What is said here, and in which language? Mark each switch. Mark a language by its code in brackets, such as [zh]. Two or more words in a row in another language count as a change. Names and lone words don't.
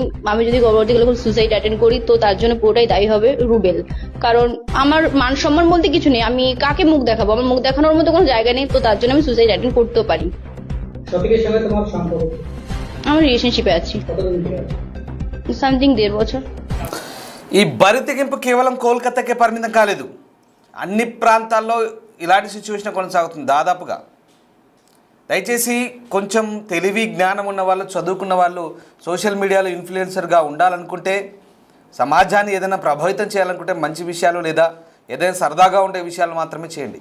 [bn] আমি যদি পরবর্তীকালে কোনো [en] suicide attend [bn] করি তো তার জন্য পুরোটাই দায়ী হবে রুবেল। কারণ আমার মান সম্মান বলতে কিছু নেই, আমি কাকে মুখ দেখাবো? আমার মুখ দেখানোর মতো কোনো জায়গা নেই, তো তার জন্য আমি [en] suicide attend [bn] করতেও পারি। শফিকের সঙ্গে তোমার সম্পর্ক আমি রিলেশনশিপে আছি কতদিন থেকে আছে? సంథింగ్ 1.5 বছর। [te] ఈ బరి తెగింపు కేవలం కోల్కతాకే పరిమితం కాలేదు, అన్ని ప్రాంతాల్లో ఇలాంటి సిచ్యువేషన్ కొనసాగుతుంది దాదాపుగా. దయచేసి కొంచెం తెలివి జ్ఞానం ఉన్న వాళ్ళు, చదువుకున్న వాళ్ళు [en] social mediaలో [te] ఇన్ఫ్లుయెన్సర్గా ఉండాలనుకుంటే, సమాజాన్ని ఏదైనా ప్రభావితం చేయాలనుకుంటే మంచి విషయాలు లేదా ఏదైనా సరదాగా ఉండే విషయాలు మాత్రమే చేయండి.